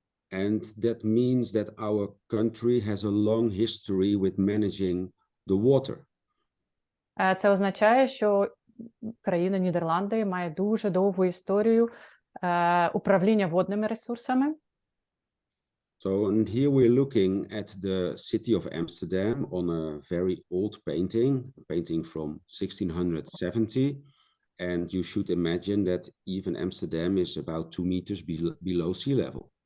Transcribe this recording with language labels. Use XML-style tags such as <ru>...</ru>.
<en>And that means that our country has a long history with managing the water.</en> <uk>Це означає, що країна Нідерланди має дуже довгу історію управління водними ресурсами.</uk> <en>So, and here we're looking at the city of Amsterdam on a very old painting, a painting from 1670. And you should imagine that even Amsterdam is about 2 meters below sea level.</en>